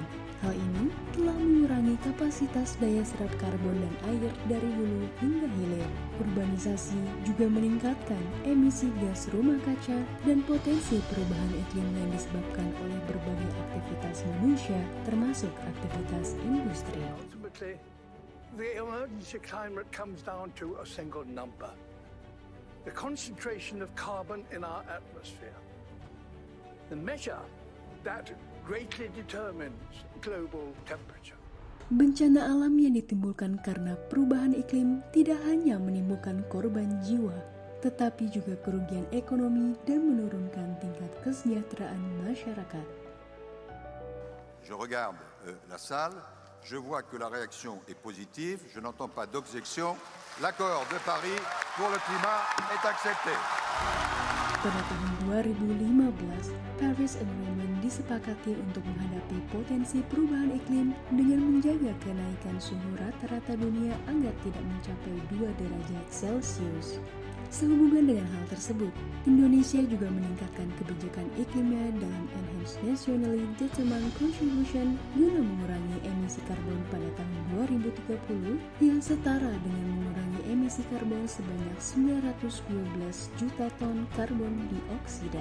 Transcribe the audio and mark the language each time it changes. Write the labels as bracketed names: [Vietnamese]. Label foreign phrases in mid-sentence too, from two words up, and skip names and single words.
[Indonesian] Hal ini telah mengurangi kapasitas daya serap karbon dan air dari hulu hingga hilir. Urbanisasi juga meningkatkan emisi gas rumah kaca dan potensi perubahan iklim yang disebabkan oleh berbagai aktivitas manusia, termasuk aktivitas industri. [English] The emergency climate comes down to a single number: the concentration of carbon in our atmosphere. The measure that greatly determines global temperature. [Indonesian] Bencana alam yang ditimbulkan karena perubahan iklim tidak hanya menimbulkan korban jiwa, tetapi juga kerugian ekonomi dan menurunkan tingkat kesejahteraan masyarakat. [French] Je regarde la salle. Je vois que la réaction est positive, je n'entends pas d'objection. L'accord de Paris pour le climat est accepté. [Indonesian] Pada tahun 2015, Paris Agreement disepakati untuk menghadapi potensi perubahan iklim dengan menjaga kenaikan suhu rata-rata dunia agar tidak mencapai 2 derajat Celcius. Sehubungan dengan hal tersebut, Indonesia juga meningkatkan kebijakan iklimnya dalam Enhanced Nationally Determined Contribution guna mengurangi emisi karbon pada tahun 2030 yang setara dengan mengurangi emisi karbon sebanyak 912 juta ton karbon dioksida.